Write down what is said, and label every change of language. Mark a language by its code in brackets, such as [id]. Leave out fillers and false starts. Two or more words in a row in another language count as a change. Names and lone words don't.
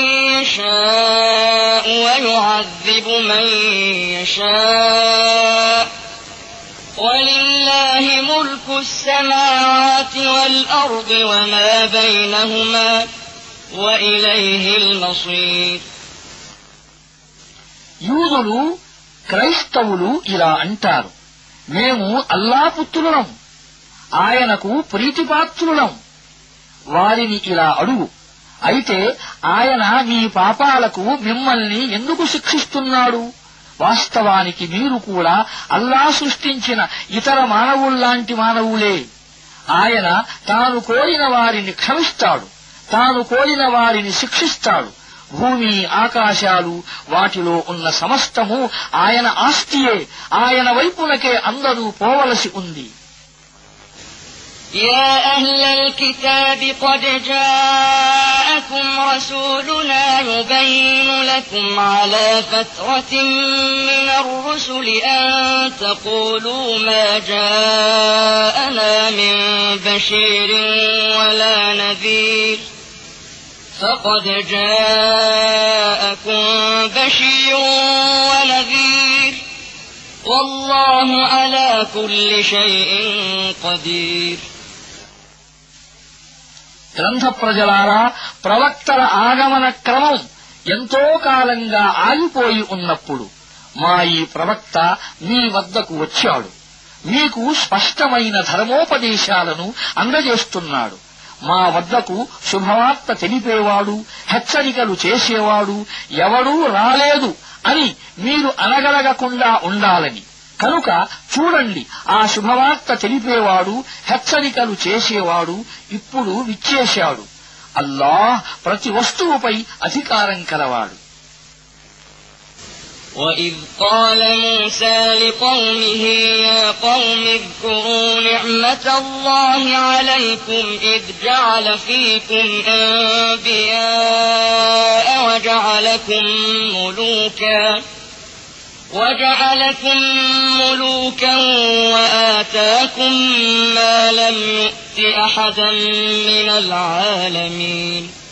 [ar] يشاء ويعذب من يشاء ولله ملك السماوات والأرض وما بينهما وإليه المصير. [te] యూదులు, క్రైస్తవులు ఇలా అంటారు, మేము అల్లా పుత్రులం, ఆయనకు ప్రీతిపాత్రులం. వారిని ఇలా అడుగు, అయితే ఆయన మీ పాపాలకు మిమ్మల్ని ఎందుకు శిక్షిస్తున్నాడు? వాస్తవానికి మీరు కూడా అల్లా సృష్టించిన ఇతర మానవుల్లాంటి మానవులే. ఆయన తాను కోరిన వారిని క్షమిస్తాడు, తాను కోరిన వారిని శిక్షిస్తాడు. భూమి, ఆకాశాలు, వాటిలో ఉన్న సమస్తము ఆయన ఆస్తియే. ఆయన వైపునకే అందరూ పోవలసి ఉంది. [ar] يا أهل الكتاب قد جاءكم رسولنا يبين لكم على فترة من الرسل أن تقولوا ما جاءنا من بشير ولا نذير فقد جاءكم بشير ونذير والله على كل شيء قدير. [te] గ్రంథ ప్రజలారా, ప్రవక్తల ఆగమన క్రమం ఎంతో కాలంగా ఆగిపోయి ఉన్నప్పుడు మా ఈ ప్రవక్త మీ వద్దకు వచ్చాడు. మీకు స్పష్టమైన ధర్మోపదేశాలను అందజేస్తున్నాడు. మా వద్దకు శుభవార్త తెలిపేవాడు, హెచ్చరికలు చేసేవాడు ఎవడూ రాలేదు అని మీరు అనగలగకుండా ఉండాలని. కనుక చూడండి, ఆ శుభవార్త తెలిపేవాడు, హెచ్చరికలు చేసేవాడు ఇప్పుడు విచ్చేశాడు. అల్లాహ్ ప్రతి వస్తువుపై అధికారం కలవాడు. [ar] وَإِذْ قَالَ مُوسَى لِقَوْمِهِ يَا قَوْمِ اذْكُرُوا نِعْمَةَ اللَّهِ عَلَيْكُمْ إِذْ جَعَلَ فِيكُمْ أَنبِيَاءَ وَجَعَلَكُمْ مُلُوكًا وَآتَاكُمْ مَا لَمْ يُؤْتِ أَحَدًا مِّنَ الْعَالَمِينَ